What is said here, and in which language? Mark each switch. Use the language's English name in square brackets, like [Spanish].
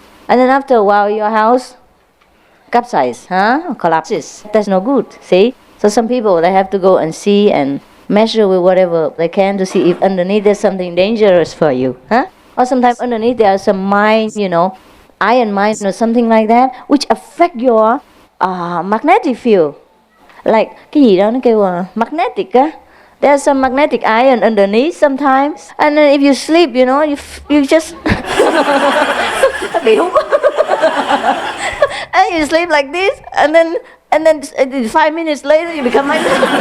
[English] And then after a while, your house capsizes, collapses. That's no good, see? So some people, they have to go and see and measure with whatever they can to see if underneath there's something dangerous for you, Or sometimes underneath there are some mines, iron mines or something like that, which affect your magnetic field. [Vietnamese] Like, cái gì đó nó kêu magnetic á. [English] There's some magnetic iron underneath sometimes. And then if you sleep, you just... and you sleep like this, and then 5 minutes later you become like this.